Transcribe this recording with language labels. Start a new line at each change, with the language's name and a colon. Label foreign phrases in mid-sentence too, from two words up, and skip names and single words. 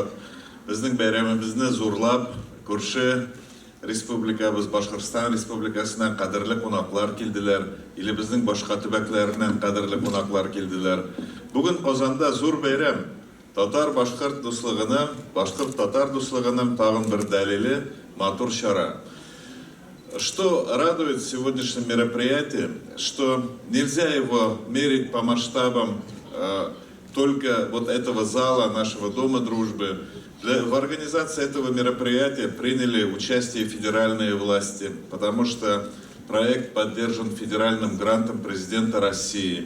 Tatar: Безнең бәйрәмебезне зурлап, күрше республикабыз Башкортстан Республикасыннан кадерле кунаклар килделәр, илебезнең башка төбәкләреннән кадерле кунаклар килделәр. Бүген Казанда зур бәйрәм. Татар-башкорт дуслыгының, башкорт-татар дуслыгының тагын бер дәлиле матур чара.
Russian: Что радует в сегодняшнем мероприятии, что нельзя его мерить по масштабам только вот этого зала, нашего Дома дружбы. В организации этого мероприятия приняли участие федеральные власти, потому что проект поддержан федеральным грантом президента России.